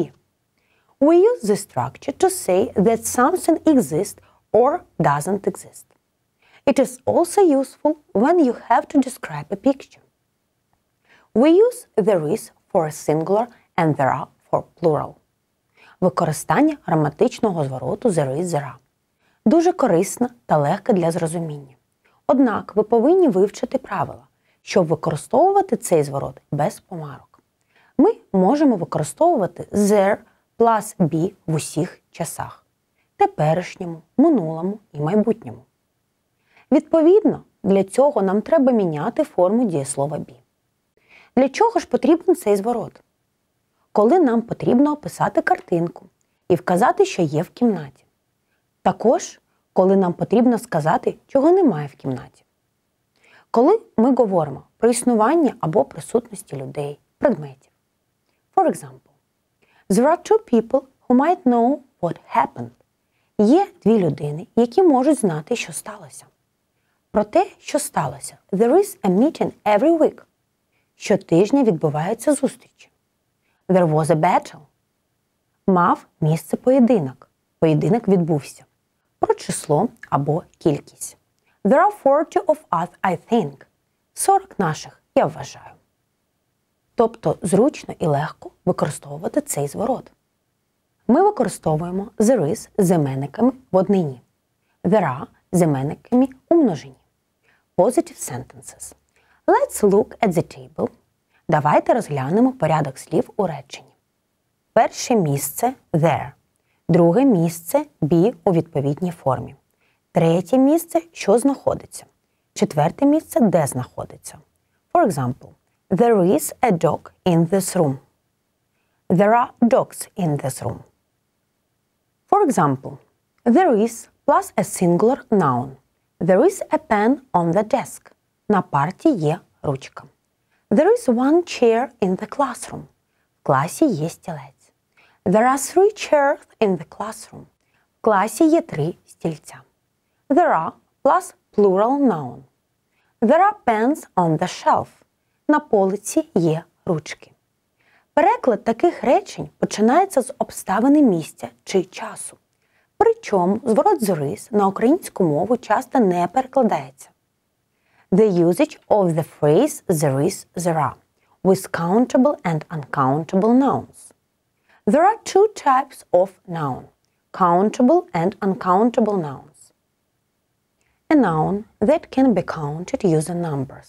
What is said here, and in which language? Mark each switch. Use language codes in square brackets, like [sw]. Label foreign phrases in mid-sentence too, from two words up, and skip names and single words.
[en] We use the structure to say that something exists or doesn't exist. It is also useful when you have to describe a picture. We use there is for a singular and there are for plural. [uk] Використання граматичного звороту [en] there is, there are. [uk] Дуже корисне та легке для зрозуміння. Однак ви повинні вивчити правила, щоб використовувати цей зворот без помарок. Ми можемо використовувати [en] there plus be [uk] в усіх часах – теперішньому, минулому і майбутньому. Відповідно, для цього нам треба міняти форму дієслова be. Для чого ж потрібен цей зворот? Коли нам потрібно описати картинку і вказати, що є в кімнаті. Також, коли нам потрібно сказати, чого немає в кімнаті. Коли ми говоримо про існування або присутності людей, предметів. [en] For example, there are two people who might know what happened. [uk] Є дві людини, які можуть знати, що сталося. Про те, що сталося, [en] there is a meeting every week. [uk] Щотижня відбуваються зустрічі. [en] There was a battle. [uk] Мав місце поєдинок. Поєдинок відбувся. Про число або кількість. [en] There are 40 of us, I think. [uk] 40 наших, я вважаю. Тобто зручно і легко використовувати цей зворот. Ми використовуємо [en] there is [uk] з іменниками в однині. There are з іменниками у множині. [en] Positive sentences. Let's look at the table. [uk] Давайте розглянемо порядок слів у реченні. Перше місце – there. Друге місце – be у відповідній формі. Третє місце – що знаходиться. Четверте місце – де знаходиться. [en] For example, there is a dog in this room. There are dogs in this room. For example, there is plus a singular noun. There is a pen on the desk. [uk] На парті є ручка. [en] There is one chair in the classroom. [uk] В класі є стілець. [en] There are 3 chairs in the classroom. [uk] В класі є 3 стільця. [en] There are plus plural noun. There are pens on the shelf. [uk] На полиці є ручки. Переклад таких речень починається з обставини місця чи часу. Причому зворот [en] there is [uk] на українську мову часто не перекладається. [en] The usage of the phrase there is, there are with countable and uncountable nouns. There are two types of noun, countable and uncountable nouns. A noun that can be counted using numbers.